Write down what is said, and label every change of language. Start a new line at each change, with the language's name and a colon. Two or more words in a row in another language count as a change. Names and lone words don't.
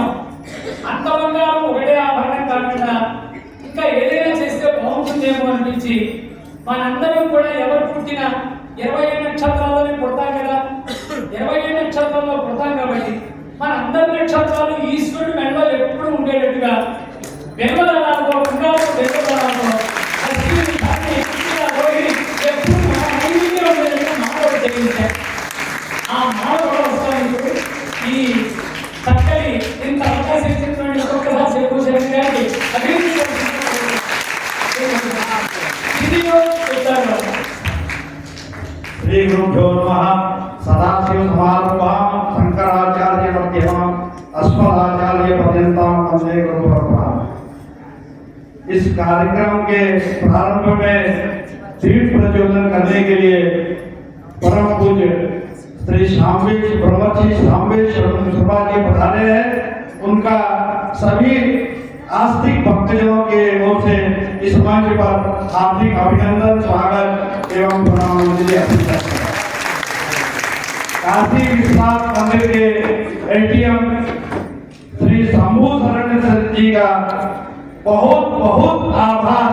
Telugu: అంత బంగారం ఒకటే ఆభరణం కాకుండా ఇంకా ఏదైనా చేస్తే బాగుంటుందేమో అనిపించి మనందరం కూడా ఎవరు పుట్టిన 20 నక్షత్రాలని పుడతాం కదా, 20 నక్షత్రాల్లో పుడతాం కాబట్టి మన అందరి నక్షత్రాలు ఈశ్వరుడు మెడలో ఎప్పుడు ఉండేటట్టుగా వెనువదనాలతో ఉండాలి. వెనువదనాలతో ఎప్పుడు మన నైవేద్యం ఉండేటట్టుగా మానవుడు చేయించారు. ఆ మానవుడు వస్తానికి ఈ చక్కని ఇంత అవకాశం ఇచ్చినటువంటి ఒక్కొక్కసారి శంభూషణ్ గారికి
Sanskrit: श्री गुरुभ्यो नमः। सदाशिव समारंभां शंकराचार्य मध्यमां अस्मदाचार्य पर्यन्तां वंदे गुरु परंपरां।
Hindi: इस कार्यक्रम के प्रारंभ में दीप प्रज्वलन करने के लिए परम पूज्य श्री शामवेश ब्रह्मर्षि शामवेश शर्मा जी पधारे हैं। उनका सभी आस्तिक भक्तजनों के ओर से इस मंच पर हार्दिक अभिनंदन, स्वागत एवं प्रणाम काशी विश्वनाथ मंदिर के एटीएम श्री शंभू शरण जी का बहुत बहुत आभार।